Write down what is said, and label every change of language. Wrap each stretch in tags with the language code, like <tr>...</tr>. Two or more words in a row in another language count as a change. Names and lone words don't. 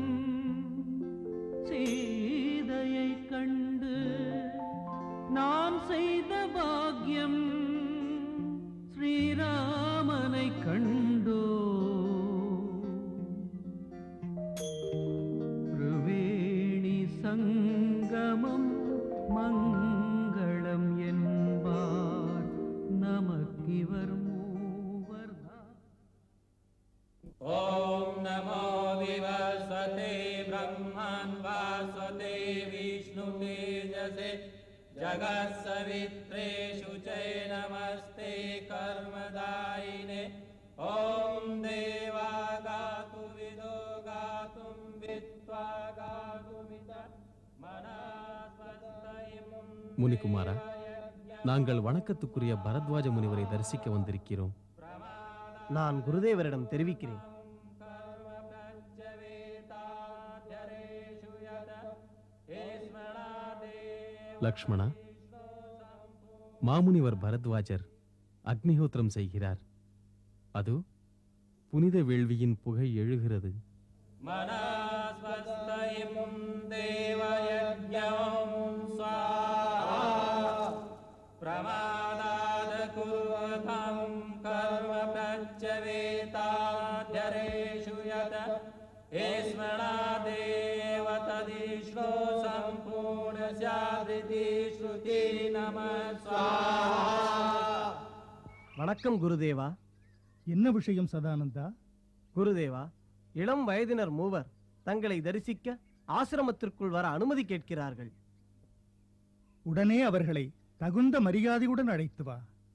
<ta>சீதையை கண்டு நாம் செய்த பாக்கியம் ஸ்ரீராமனை கண்டோ த்ரிவேணி சங்கமம் மங்களம் என்பார் நமக்கிவர் மூவர்தான்</ta> <sa>ॐ नमो विवस्वते ब्रह्मन् वास्वते विष्णुतेजसे जगत्सवित्रे शुचे नमस्ते कर्मदायिने ॐ देवा गातु विदो गातुं विद्वा गातुमित मनस्वस्तयमुं</sa> <ta>முனிகுமாரா, நாங்கள் வணக்கத்துக்குரிய பரத்வாஜ முனிவரை தரிசிக்க வந்திருக்கிறோம். நான் குருதேவரிடம் தெரிவிக்கிறேன். லக்ஷ்மணா, மாமுனிவர் பரத்வாஜர் அக்னிஹோத்திரம் செய்கிறார். அது புனித வேள்வியின் புகை எழுகிறது.</ta> <sa>मनस्वस्तयमुं देवयज्ञं स्वाहा प्रमादाद कुर्वतं कर्म प्रत्यवेताध्यरेषु यत स्मरादेव तदिष्णो सम्पूर्णस्यादिति श्रुति नमः स्वाहा.</sa> <ta>வணக்கம் குருதேவா. என்ன விஷயம் சதானந்தா? குருதேவா, இளம் வயதினர் மூவர் தங்களை தரிசிக்க ஆசிரமத்திற்குள் வர அனுமதி கேட்கிறார்கள். உடனே அவர்களை தகுந்த மரியாதையுடன் அழைத்து வா.</ta>